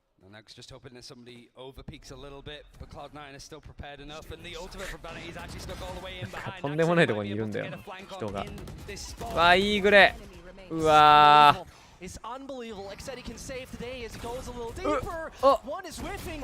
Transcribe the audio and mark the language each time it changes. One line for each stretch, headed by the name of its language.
English: Next, just hoping that somebody overpeaks a little bit, but Cloud9 is still prepared enough, and the ultimate from Vanity is actually stuck all the way in behind.
Japanese: とんでもないところにいるんだよ人が。うわいいグレ。うわー。
English: It's unbelievable. Like said, he can save today as he goes a little deeper. One is whiffing.